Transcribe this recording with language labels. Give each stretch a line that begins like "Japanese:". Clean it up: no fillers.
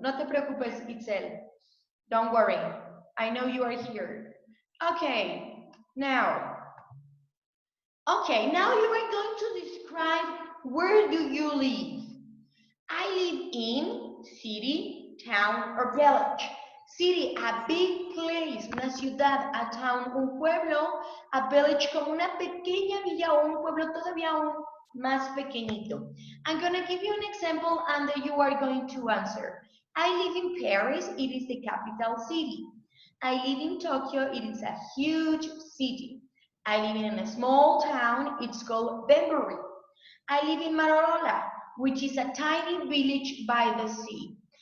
Spanish: No te preocupes,
English: Itzel. Don't worry. I know you are here. Okay. Now you are going to describe where do you live. I live in city, town, or village. City, a big place,
Spanish: una ciudad, a town, un pueblo, a village, como una pequeña villa o un pueblo todavía aún más pequeñito.
English: I'm going to give you an example and then you are going to answer. I live in Paris, it is the capital city. I live in Tokyo, it is a huge city. I live in a small town, it's called Benbury. I live in Motorola, which is a tiny village by the sea.